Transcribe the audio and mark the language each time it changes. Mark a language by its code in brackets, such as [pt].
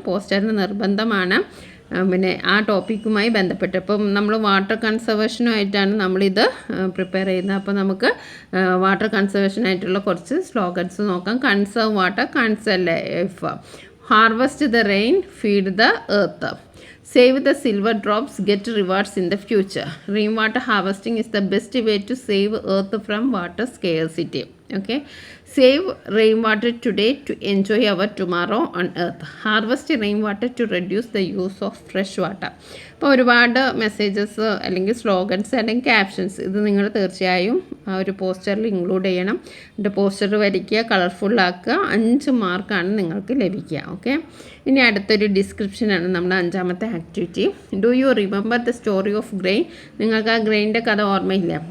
[ml] പോസ്റ്ററിന് നിർബന്ധമാണ്. പിന്നെ ആ ടോപ്പിക്കുമായി ബന്ധപ്പെട്ട് ഇപ്പം നമ്മൾ വാട്ടർ കൺസർവേഷനുമായിട്ടാണ് നമ്മളിത് പ്രിപ്പയർ ചെയ്യുന്നത്. അപ്പോൾ നമുക്ക് വാട്ടർ കൺസർവേഷനായിട്ടുള്ള കുറച്ച് സ്ലോഗൻസ് നോക്കാം. [en] Conserve water, conserve life, harvest the rain, feed the earth, save the silver drops, get rewards in the future. Rainwater harvesting is the best way to save earth from water scarcity. Okay, Save rainwater today to enjoy our tomorrow on earth. Harvest rainwater to reduce the use of fresh water. [ml] അപ്പോൾ ഒരുപാട് messages അല്ലെങ്കിൽ slogans അല്ലെങ്കിൽ captions ഇത് നിങ്ങൾ തീർച്ചയായും ആ ഒരു പോസ്റ്ററിൽ ഇൻക്ലൂഡ് ചെയ്യണം. എൻ്റെ പോസ്റ്റർ വരയ്ക്കുക, കളർഫുള്ളാക്കുക. 5 മാർക്കാണ് നിങ്ങൾക്ക് ലഭിക്കുക. ഓക്കെ, ഇനി അടുത്തൊരു ഡിസ്ക്രിപ്ഷനാണ് നമ്മുടെ 5ാമത്തെ activity. [en] Do you remember the story of grain? [ml] നിങ്ങൾക്ക് ആ ഗ്രെയിൻ്റെ കഥ ഓർമ്മയില്ല?